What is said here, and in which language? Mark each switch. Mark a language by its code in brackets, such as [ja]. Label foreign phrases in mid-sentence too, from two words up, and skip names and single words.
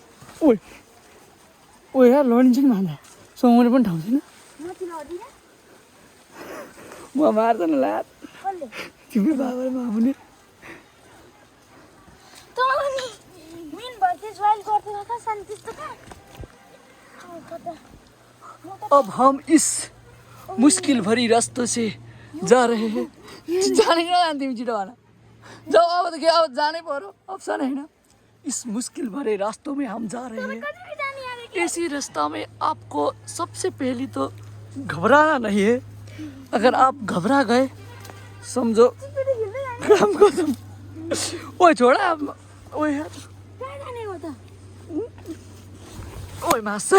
[ne] ओ यार लडिन्छ नि भन्दा समाउने पनि ठाउँ छैन। म मार्दैन ला तिम्रो बाबाले मामुने। [hi] अब हम इस मुश्किल भरी रास्तों से जा रहे हैं। [ne] जाने तिमी छिटो भन जाऊ। अब त के अब जानै पर्यो, अप्सन होइन। [hi] इस मुश्किल भरे रास्तों में हम जा रहे हैं। ऐसी रास्ता में आपको सबसे पहले तो घबराना नहीं है। अगर आप घबरा गए समझो काम खत्म। ओए छोड़ा ओए यार ओए मास्टर।